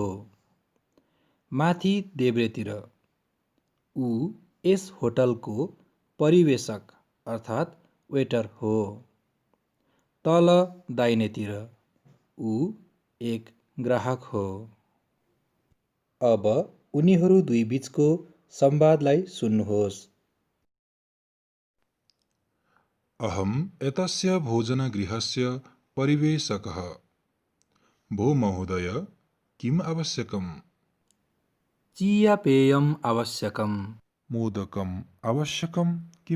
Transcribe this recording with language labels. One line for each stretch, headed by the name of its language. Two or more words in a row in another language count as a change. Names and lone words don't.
Nepali: माथि देब्रेतिर ऊ यस होटलको परिवेशक अर्थात् वेटर हो। तल दाहिनेतिर ऊ एक ग्राहक हो। अब उनीहरू दुई बीचको संवादलाई सुन्नुहोस्।
Sanskrit: अहम् एतस्य भोजनगृहस्य परिवेशकः। भो महोदय, किम् आवश्यकम्? चिया पेयम आवश्यकम्। मोदकम् आवश्यकम् किम्?